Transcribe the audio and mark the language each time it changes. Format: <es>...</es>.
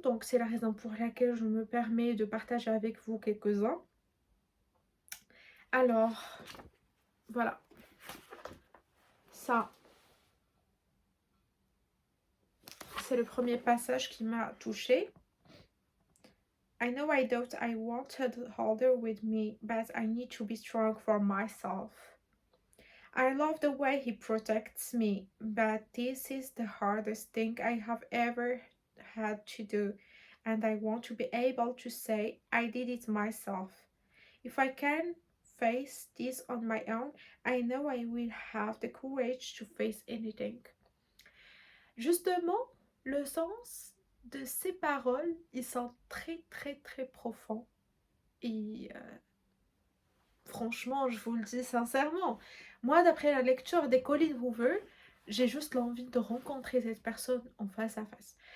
<fr>Donc, c'est la raison pour laquelle je me permets de partager avec vous quelques-uns. Alors, voilà. Ça, c'est le premier passage qui m'a touchée.</fr> <en>I know I thought I wanted Holder with me, but I need to be strong for myself. I love the way he protects me, but this is the hardest thing I have ever had to do, and I want to be able to say I did it myself. If I can face this on my own, I know I will have the courage to face anything.</en> <fr>Justement, le sens de ces paroles, ils sont très profonds. Et franchement, je vous le dis sincèrement, moi, d'après la lecture des Colin Hoover, j'ai juste l'envie de rencontrer cette personne en face à face.</fr>